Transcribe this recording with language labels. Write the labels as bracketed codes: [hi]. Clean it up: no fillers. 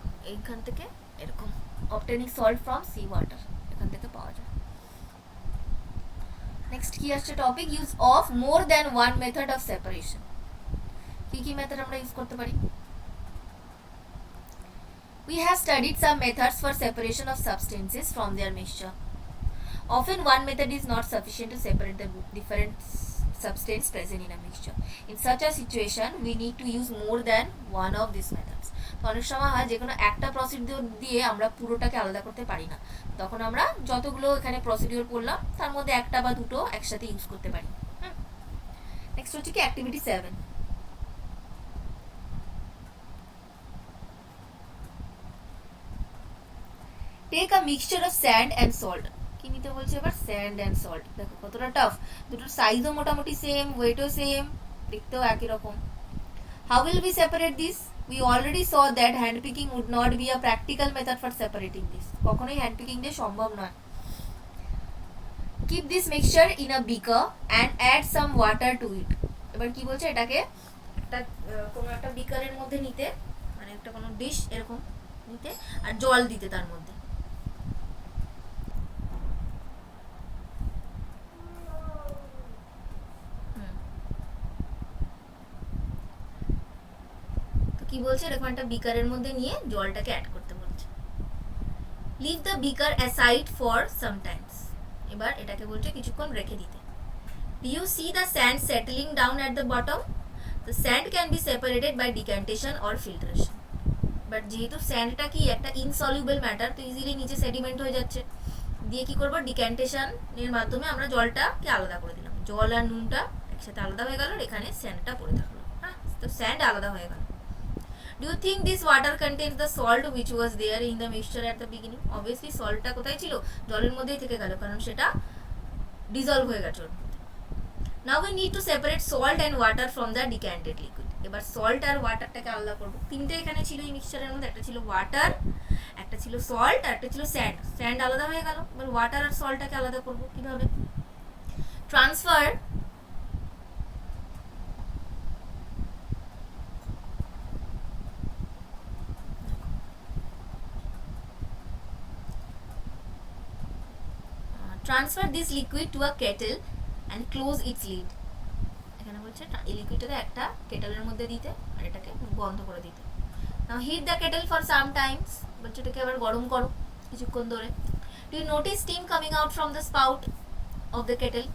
[bn] এইখান থেকে এরকম obtaining salt from sea water, এখান থেকে পাওয়া যায়। [en] next [bn] কি আসছে [en] Topic, use of more than one method of separation. [bn] কি কি মেথড আমরা ইউজ করতে পারি? [en] We have studied some methods for separation of substances from their mixture. Often one method is not sufficient to separate the different substance present in a mixture. In such a situation, we need to use more than one of these methods. [bn] তো অনেক সময় হয় যে কোনো একটা procedure দিয়ে আমরা পুরোটাকে আলাদা করতে পারি না, তখন আমরা যতগুলো এখানে প্রসিডিওর করলাম তার মধ্যে একটা বা দুটো একসাথে ইউজ করতে পারি। নেক্সট হচ্ছে কি activity 7। [en] Take a mixture of sand and salt. [bn] কি নিতে বলছে এবার? [en] Sand and salt. [bn] দেখো কতটা টাফ, দুটোর সাইজও মোটামুটি সেম, ওয়েটও সেম, দেখতেও একই রকম। [en] How will be separate this? We already saw that hand picking would not be a practical method for separating this. [bn] কখনোই হ্যান্ড পিকিং দিয়ে সম্ভব নয়। [en] Keep this mixture in a beaker and add some water to it. [bn] এবার কি বলছে, এটাকে একটা কোনো একটা বিকারের মধ্যে নিতে, মানে একটা কোনো ডিশ এরকম নিতে, আর জল দিতে তার মধ্যে। কি বলছে, এরকম একটা বিকারের মধ্যে নিয়ে জলটাকে অ্যাড করতে বলছে। [en] Leave the beaker aside for some times. [bn] এবার এটাকে বলছে কিছুক্ষণ রেখে দিতে। [en] Do you see the sand settling down at the bottom? The sand can be separated by decantation or filtration. [bn] But যেহেতু স্যান্ডটা কি একটা ইনসলিউবল ম্যাটার, তো ইজিলি নিচে সেডিমেন্ট হয়ে যাচ্ছে, দিয়ে কি করবো, ডিক্যান্টেশনের মাধ্যমে আমরা জলটাকে আলাদা করে দিলাম। জল আর নুনটা একসাথে আলাদা হয়ে গেল, এখানে স্যান্ডটা পড়ে থাকলো। হ্যাঁ, তো স্যান্ড আলাদা হয়ে গেল। [en] Do you think this water contains the salt which was there in the mixture at the beginning? [bn] Obviously saltটা কোথায় ছিল? জলের মধ্যেই থেকে গেল, কারণ সেটা ডিসলভ হয়ে গেছে ওর মধ্যে। [en] Now we need to separate salt and water from the decanted liquid. [bn] এবার সল্ট আর ওয়াটারটাকে আলাদা করব। তিনটে এখানে ছিল এই মিক্সচারের মধ্যে, একটা ছিল ওয়াটার, একটা ছিল সল্ট, আর একটা ছিল স্যান্ড। স্যান্ড আলাদা হয়ে গেল, এবার ওয়াটার আর সল্টটাকে আলাদা করব কিভাবে? [en] Transfer Transfer this liquid to a kettle and close its lid. [bn] এখানে বলছে এই লিকুইডটাকে একটা কেটেলের মধ্যে দিতে আর এটাকে বন্ধ করে দিতে। [en] Now heat the kettle for some times. [bn] বলছে এটাকে আবার গরম করো কিছুক্ষণ ধরে। [en] Do you notice steam coming out from the spout of the kettle?